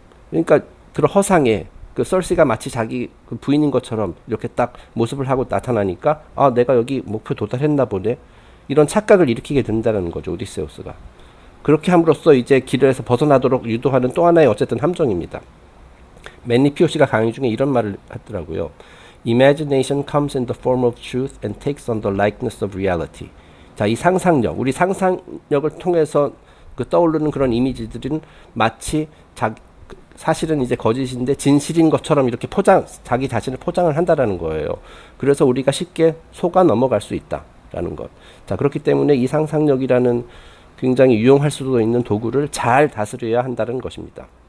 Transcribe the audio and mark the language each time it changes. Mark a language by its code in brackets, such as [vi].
[ko] 그러니까 그런 허상에 그 설시가 마치 자기 그 부인인 것처럼 이렇게 딱 모습을 하고 나타나니까 내가 여기 목표 도달했나 보네 이런 착각을 일으키게 된다는 거죠. 오디세우스가 그렇게 함으로써 이제 길에서 벗어나도록 유도하는 또 하나의 어쨌든 함정입니다. 맨리 피오시가 강의 중에 이런 말을 하더라고요. [en] Imagination comes in the form of truth and takes on the likeness of reality. [ko] 자, 이 상상력, 우리 상상력을 통해서 그 떠오르는 그런 이미지들은 마치 사실은 이제 거짓인데 진실인 것처럼 이렇게 자기 자신을 포장을 한다라는 거예요. 그래서 우리가 쉽게 속아 넘어갈 수 있다라는 것. 자, 그렇기 때문에 이 상상력이라는 굉장히 유용할 수도 있는 도구를 잘 다스려야 한다는 것입니다.